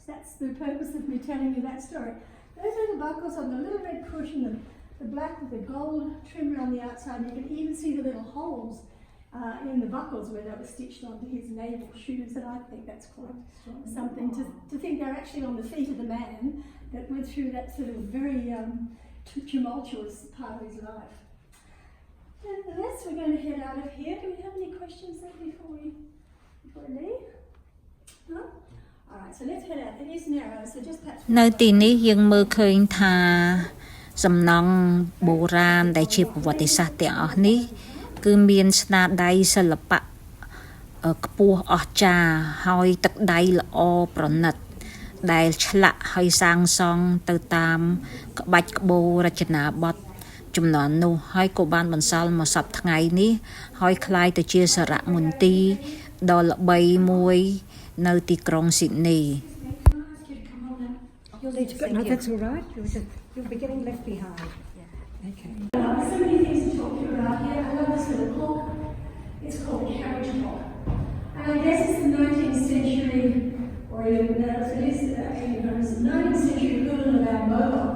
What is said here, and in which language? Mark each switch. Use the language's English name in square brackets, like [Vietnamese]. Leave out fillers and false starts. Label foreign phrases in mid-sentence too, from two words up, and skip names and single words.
[English] That's the purpose of me telling you that story. Those little buckles on the little red cushion, the black with the gold trimmer on the outside, you can even see the little holes in the buckles where they were stitched onto his naval shoes, and I think that's quite something to think they're actually on the feet of the man that went through that sort of very tumultuous part of his life. Nevertheless, we're going to head out of here. Do we have any questions then before we leave? No? Alright, so let's head out. It is narrow, so just perhaps... [Khmer] នៅទីនេះយើងមើលឃើញថាសំណង់បុរាណដែលជាប្រវត្តិសាស្ត្រទាំងអស់នេះគឺមានស្នាដៃសិល្បៈខ្ពស់អស្ចារ្យហើយទឹកដៃល្អប្រណិតដែលឆ្លាក់ហើយសាងសង់ទៅតាមក្បាច់ក្បូររចនាបថចំនួននោះហើយក៏បានបន្សល់មកសប្តាហ៍ថ្ងៃនេះហើយคล้ายទៅជាសារមន្ទីរដ៏ល្បីមួយនៅទីក្រុងស៊ីដនី [English] You'll need to go. No, that's all right. You're getting left behind. Okay. So many things to talk to you about here. I love this little clock. It's called the carriage clock. And I guess it's the 19th century, or even no, it is the 1800s, the 19th century equivalent of our mobiles.